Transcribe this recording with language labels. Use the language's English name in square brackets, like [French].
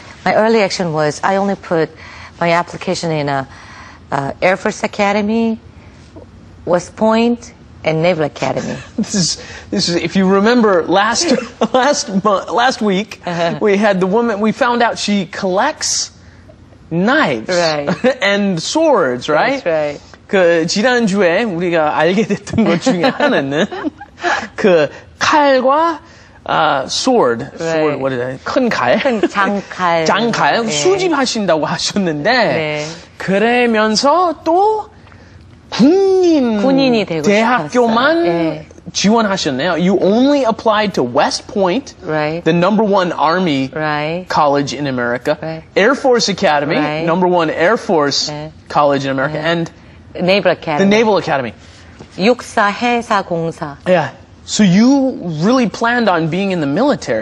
[English] My early action was I only put my application in a Air Force Academy, West Point, and Naval Academy. This is if you remember last week we had the woman, we found out she collects knives and swords, right? That's right. [Korean] 그 지난주에 우리가 알게 됐던 것 중에 하나는 그 칼과 [English] sword, what is that? [Korean] 큰 칼, 장칼 수집하신다고 하셨는데 그러면서 또 군인이 되고 대학교만 지원하셨네요. [English] You only applied to West Point, the #1 Army college in America, Air Force Academy, #1 Air Force college in America, and Naval Academy. The Naval Academy. [Korean] 육사, 해사, 공사. [English] Yeah. So you really planned on being in the military.